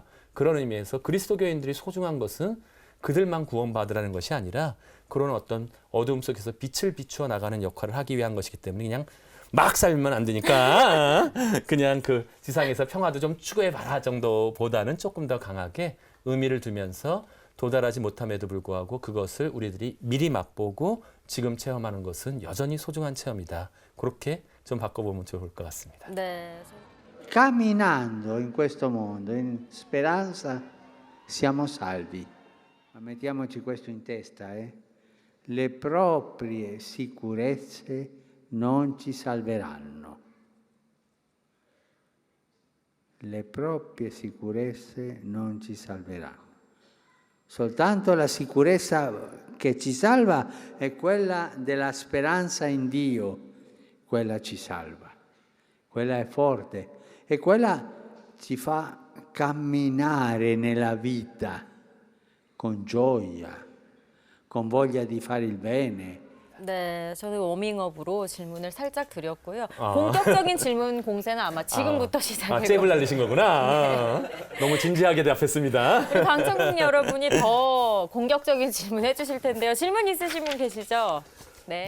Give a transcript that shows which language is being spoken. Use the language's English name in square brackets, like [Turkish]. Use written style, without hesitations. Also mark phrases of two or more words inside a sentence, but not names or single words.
[Korean] 그런 의미에서 그리스도교인들이 소중한 것은 그들만 구원받으라는 것이 아니라 그런 어떤 어두움 속에서 빛을 비추어 나가는 역할을 하기 위한 것이기 때문에 그냥 막 살면 안 되니까 그냥 그 지상에서 평화도 좀 추구해봐라 정도보다는 조금 더 강하게 의미를 두면서 도달하지 못함에도 불구하고 그것을 우리들이 미리 맛보고 지금 체험하는 것은 여전히 소중한 체험이다. 그렇게 좀 바꿔보면 좋을 것 같습니다. 네. [Italian] Camminando in questo mondo, in speranza, siamo salvi. Ma mettiamoci questo in testa, Le proprie sicurezze non ci salveranno. Le proprie sicurezze non ci salveranno. Soltanto la sicurezza che ci salva è quella della speranza in Dio, quella ci salva, quella è forte e quella ci fa camminare nella vita con gioia, con voglia di fare il bene. [Korean] 네, 저는 워밍업으로 질문을 살짝 드렸고요. 본격적인 질문 공세는 아마 지금부터 시작해요. 잽을 날리신 거구나. 너무 진지하게 답했습니다. 우리 방청객 여러분이 더 공격적인 질문 해주실 텐데요. 질문 있으신 분 계시죠? 네.